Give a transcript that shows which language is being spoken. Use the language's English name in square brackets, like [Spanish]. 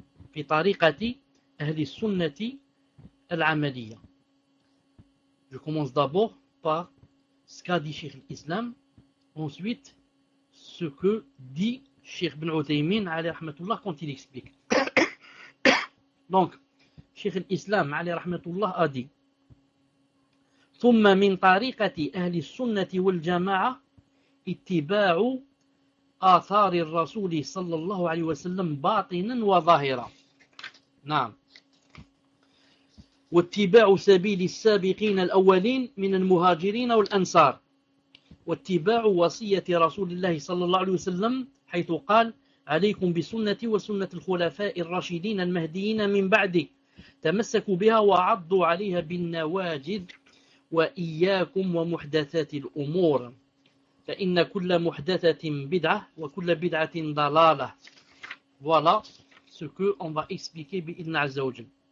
[Arabic] Fi tariqati ahli sunnati al-amaliya. [French] Je commence d'abord par ce qu'a dit Cheikh l'Islam, ensuite ce que dit Cheikh Ibn Uthaymeen alayhi rahmatullah quand il explique. Donc Cheikh l'Islam alayhi rahmatullah a dit: [Arabic] ثم من طريقة أهل السنة والجماعة اتباع آثار الرسول صلى الله عليه وسلم باطنا وظاهرا. نعم. واتباع سبيل السابقين الأولين من المهاجرين والأنصار، واتباع وصية رسول الله صلى الله عليه وسلم حيث قال: عليكم بسنتي وسنة الخلفاء الراشدين المهديين من بعدي، تمسكوا بها وعضوا عليها بالنواجذ، وإياكم ومحدثات الأمور، فإن كل محدثة بدعة وكل بدعة ضلالة. [French] Voilà ce que on va expliquer [Arabic] بإذن عز وجل.